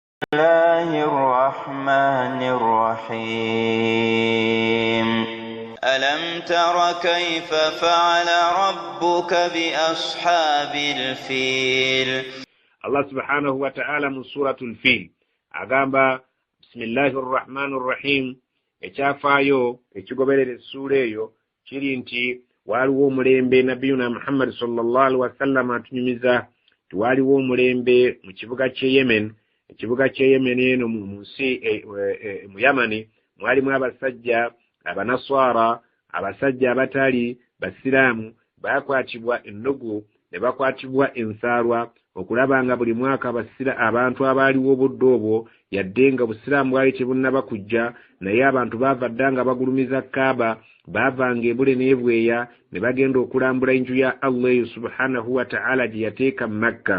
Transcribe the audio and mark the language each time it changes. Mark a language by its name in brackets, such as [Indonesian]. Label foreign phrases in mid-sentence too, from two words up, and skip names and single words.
[Arabic] الله الرحمن الرحيم ألم تر كيف فعل ربك بأصحاب الفيل الله سبحانه وتعالى من سورة الفيل [Ganda] أغامبا [Arabic] بسم الله الرحمن الرحيم [Ganda] ekyafayo ekigoberera essura eyo kiri nti waliwo omulembe nabiyuna Muhammad [Arabic] صلى الله عليه وسلم [Ganda] atunyumiza waliwo omulembe mu kibuga kye Yemen. Ekibuga kye Yemen eno mu nsi mu Yamani mwalimu abasajja abanaswara abasajja abatali basiraamu bakwatibwa ennugu ne bakwatibwa ensaalwa okulabanga buli mwaka abantu abaaliwo obudde obwo yadde nga busiraamu bwali tebunnaba kujja naye abantu baavaddanga bagulumiza Kaaba baavanga ebule n'ebweya ne bagenda okulambula enju ya Allah [Arabic] سبحانه وتعالى [Ganda] gye yateeka Makka.